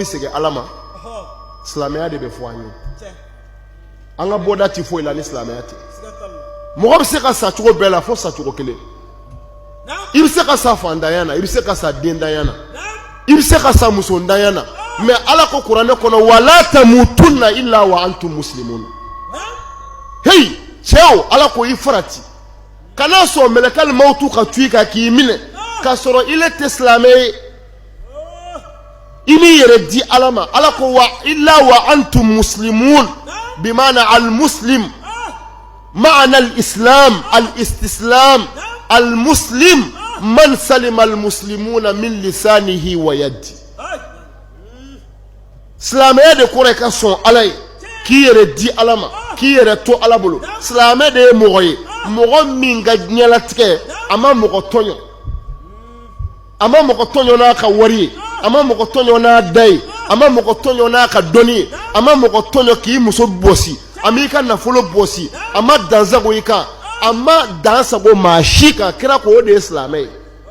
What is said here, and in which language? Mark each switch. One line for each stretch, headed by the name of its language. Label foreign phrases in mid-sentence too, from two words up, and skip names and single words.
Bambara: segin ala ma silamɛya de bɛ fɔ an ye an ka bɔda tɛ foyi la ni silamɛya tɛ mɔgɔ bɛ se ka sa cogo bɛɛ la fo sa cogo kelen i bɛ se ka sa fantanya na i bɛ se ka sa dentanya na i bɛ se ka sa musondanya na mais ala ko kuranɛ kɔnɔ
Arabic: ولا تموتن إلا وأنتم مسلمون
Bambara: hey cɛw ala ko i farati kana sɔn
Arabic: ملك الموت
Bambara: ka tu i kan k'i minɛ k'a sɔrɔ i le tɛ silamɛ ye i b'i yɛrɛ di ala ma ala ko
Arabic: وإلا وأنتم مسلمون بمعنى المسلم معنى الإسلام الاستسلام المسلم من سلم المسلمون من لسانه ويده
Bambara: silamɛya de kɔrɔ ka sɔn ala ye k'i yɛrɛ di ala ma k'i yɛrɛ to ala bolo silamɛ de ye mɔgɔ ye mɔgɔ min ka diɲɛlatigɛ a ma mɔgɔ tɔɲɔ a ma mɔgɔ tɔɲɔ n'a ka wari ye a ma mɔgɔ tɔɲɔ n'a da ye a ma mɔgɔ tɔɲɔ n'a ka dɔnni ye a ma mɔgɔ tɔɲɔ k'i muso bɔsi a m'i ka nafolo bɔsi a ma dansago i kan a ma dansago maa si kan kira ko o de ye silamɛ ye